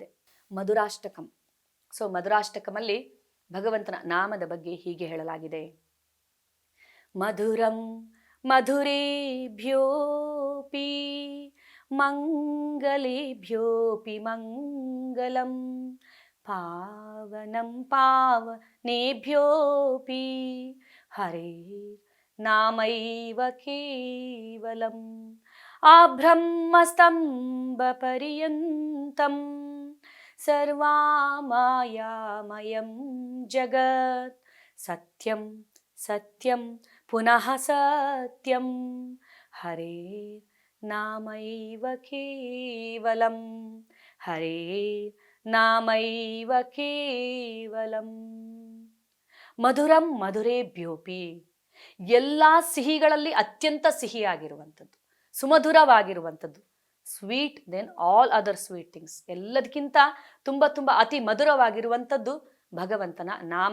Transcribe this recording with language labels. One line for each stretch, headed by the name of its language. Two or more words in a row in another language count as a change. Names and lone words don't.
Kannada: ಮಧುರಾಷ್ಟಕಂ. ಸೊ ಮಧುರಾಷ್ಟಕಮಲ್ಲಿ ಭಗವಂತನ ನಾಮದ ಬಗ್ಗೆ ಹೀಗೆ ಹೇಳಲಾಗಿದೆ,
Sanskrit: ಮಧುರಂ ಮಧುರೇಭ್ಯೋಪಿ ಮಂಗಲೇಭ್ಯೋಪಿ ಮಂಗಲಂ ಪಾವನಂ ಪಾವನೇಭ್ಯೋಪಿ ಹರೇ ನಾಮೈವ ಕೇವಲಂ ಆಬ್ರಹ್ಮಸ್ತಂಭ ಪರ್ಯಂತಂ ಸರ್ವಾಮಾಯಾಮಯಂ ಜಗತ್ ಸತ್ಯಂ ಸತ್ಯಂ ಪುನಃ ಸತ್ಯಂ ಹರೇ ನಾಮೈವ ಕೇವಲಂ ಹರೇ ನಾಮೈವ ಕೇವಲಂ. ಮಧುರಂ ಮಧುರೇಭ್ಯೋಪಿ,
Kannada: ಎಲ್ಲ ಸಿಹಿಗಳಲ್ಲಿ ಅತ್ಯಂತ ಸಿಹಿಯಾಗಿರುವಂಥದ್ದು, ಸುಮಧುರವಾಗಿರುವಂಥದ್ದು.
English: sweet then all other sweet things,
Kannada: ಎಲ್ಲದಕ್ಕಿಂತ ತುಂಬ ತುಂಬ ಅತಿ ಮಧುರವಾಗಿರುವಂಥದ್ದು ಭಗವಂತನ ನಾಮ.